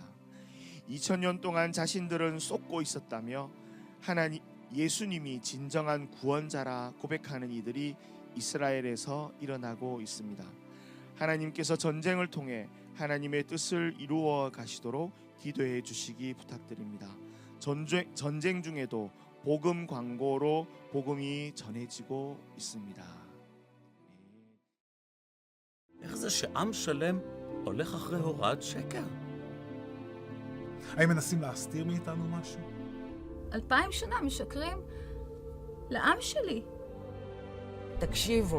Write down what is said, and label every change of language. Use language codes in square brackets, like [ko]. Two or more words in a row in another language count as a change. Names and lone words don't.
[ko] 2000년 동안 자신들은 쏟고 있었다며 예수님이 진정한 구원자라 고백하는 이들이 이스라엘에서 일어나고 있습니다. 하나님께서 전쟁을 통해 하나님의 뜻을 이루어 가시도록 기도해 주시기 부탁드립니다. 전쟁 중에도 복음 광고로 복음이 전해지고 있습니다. [he] איך זה שעם שלם הולך אחרי הוראת שקר? האם מנסים להסתיר מאיתנו משהו? 2000 שנה משקרים לעם שלי. תקשיבו,